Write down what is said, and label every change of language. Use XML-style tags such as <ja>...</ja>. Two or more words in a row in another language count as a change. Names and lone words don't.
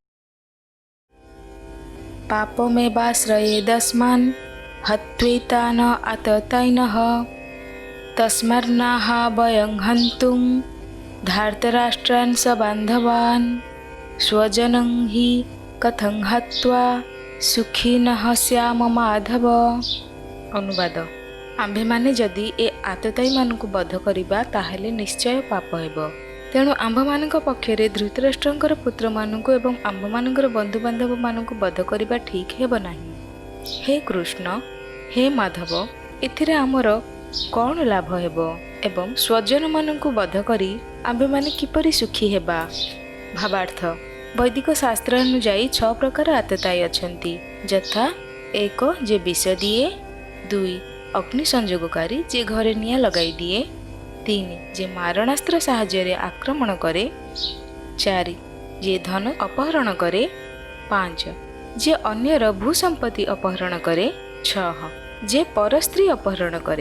<sa>पापमेवाश्रयेदस्मान् हत्वेतान आततैनः तस्मान्नाह वयं हन्तुं धार्तराष्ट्रान् सबान्धवान् स्वजनं हि कथं हत्वा सुखिनः स्याम माधव।</sa> <or>अनुवाद। ଆମ୍ଭେମାନେ ଯଦି ଏ ଆତତାୟୀ ମାନଙ୍କୁ ବଧ କରିବା ତାହେଲେ ନିଶ୍ଚୟ ପାପ ହେବ। ତେଣୁ ଆମ୍ଭମାନଙ୍କ ପକ୍ଷରେ ଧୃତରାଷ୍ଟ୍ରଙ୍କର ପୁତ୍ରମାନଙ୍କୁ ଏବଂ आम्भମାନଙ୍କର ବନ୍ଧୁବାନ୍ଧବମାନଙ୍କୁ ବଧ କରିବା ଠିକ୍ ହେବ ନାହିଁ। ହେ କୃଷ୍ଣ, ହେ ମାଧବ, ଏଥିରେ ଆମର କ'ଣ ଲାଭ ହେବ ଏବଂ ସ୍ୱଜନମାନଙ୍କୁ ବଧ କରି ଆମ୍ଭେମାନେ କିପରି ସୁଖୀ ହେବା? ଭାବାର୍ଥ। ବୈଦିକ ଶାସ୍ତ୍ର ଅନୁଯାୟୀ 6 ପ୍ରକାର ଆତତାୟୀ ଅଛନ୍ତି, ଯଥା 1 ଯେ ବିଷ ଦିଏ, 2 ଅଗ୍ନି ସଂଯୋଗକାରୀ ଯେ ଘରେ ନିଆଁ ଲଗାଇ ଦିଏ, 3 ଯେ ମାରଣାସ୍ତ୍ର ସାହାଯ୍ୟରେ ଆକ୍ରମଣ କରେ, 4 ଯେ ଧନ ଅପହରଣ କରେ, 5 ଯେ ଅନ୍ୟର ଭୂସମ୍ପତ୍ତି ଅପହରଣ କରେ, 6 ଯେ ପରସ୍ତ୍ରୀ ଅପହରଣ କରେ।</or>